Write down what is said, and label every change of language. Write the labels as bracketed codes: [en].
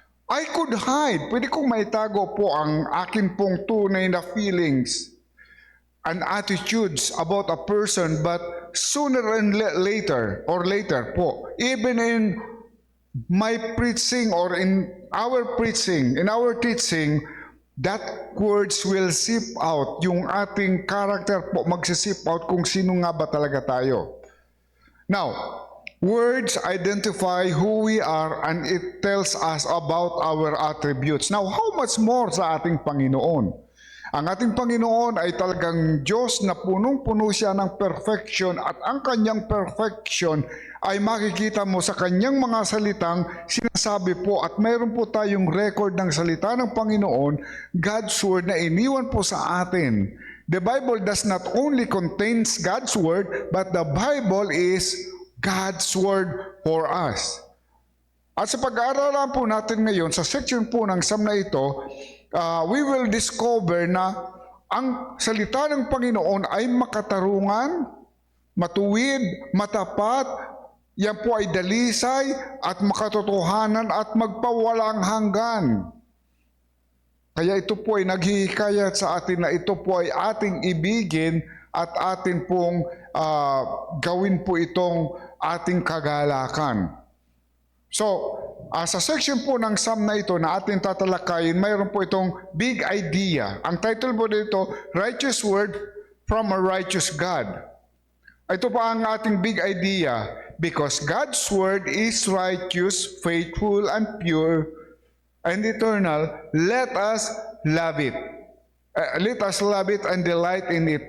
[en] I could hide, [tl] pwede kong maitago po ang akin pong tunay na [en] feelings and attitudes about a person, but sooner and later po, even in my preaching or in our teaching, that words will seep out. [tl] Yung ating character po magsisip out kung sino nga ba talaga tayo. [en] Now, words identify who we are and it tells us about our attributes. Now, how much more [tl] sa ating [en] Panginoon? [tl] Ang ating Panginoon ay talagang Diyos na punong-puno siya ng perfection at ang kanyang perfection ay makikita mo sa kanyang mga salitang sinasabi po at mayroon po tayong record ng salita ng Panginoon, God's Word na iniwan po sa atin. [en] The Bible does not only contains God's Word, but the Bible is God's Word for us. [tl] At sa pag-aaralan po natin ngayon, sa section po ng Psalm na ito, [en] we will discover [tl] na ang salita ng Panginoon ay makatarungan, matuwid, matapat, yan po ay dalisay at makatotohanan at magpawalang hanggan. Kaya ito po ay naghihikayat sa atin na ito po ay ating ibigin at atin pong gawin po itong ating kagalakan. So, sa section po ng Psalm na ito na ating tatalakayin, mayroon po itong big idea. Ang title po dito, [en] Righteous Word from a Righteous God. [tl] Ito pa ang ating big idea. [en] Because God's Word is righteous, faithful, and pure, and eternal, let us love it. Let us love it and delight in it.